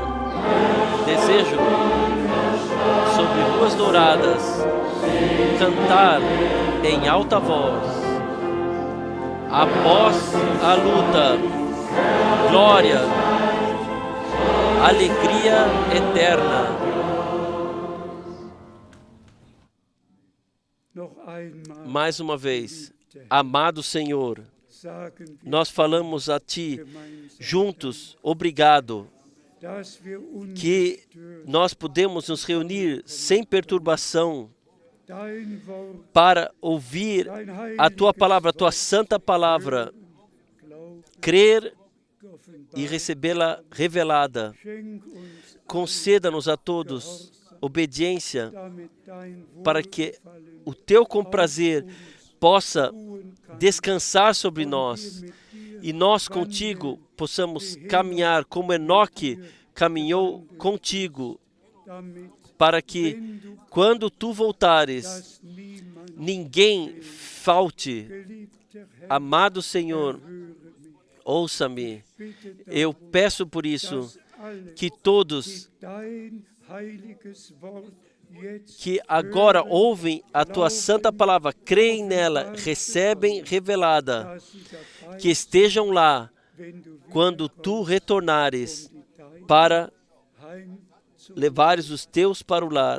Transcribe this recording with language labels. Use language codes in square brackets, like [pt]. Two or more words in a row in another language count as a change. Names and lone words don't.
[pt] Desejo sobre ruas douradas cantar em alta voz. Após a luta, glória, alegria eterna. [de] Noch einmal [pt] Mais uma vez, amado Senhor, [de] sagen wir [pt] nós falamos a Ti [de] gemeinsam, [pt] juntos, obrigado, [de] dass wir [pt] que [de] ungestört [pt] nós podemos nos reunir sem perturbação [de] dein Wort, [pt] para ouvir [de] dein [pt] a Tua [de] heiliges [pt] palavra, a Tua santa palavra, [de] Glauben [pt] crer [de] geoffenbart. [pt] e recebê-la revelada. [de] Schenk uns, [pt] Conceda-nos a todos obediência [de] damit dein [pt] para que [de] Wohlgefallen [pt] o Teu comprazer possa [de] ruhen kann, [pt] descansar sobre nós [de] mit dir [pt] e nós contigo possamos caminhar como Enoque caminhou contigo, [de] damit, [pt] para que [de] wenn du [pt] quando Tu voltares, [de] dass niemand [pt] ninguém falte. Amado Senhor, ouça-me. Eu peço por isso que todos que agora ouvem a tua santa palavra, creem nela, recebem revelada, que estejam lá quando tu retornares para levares os teus para o lar.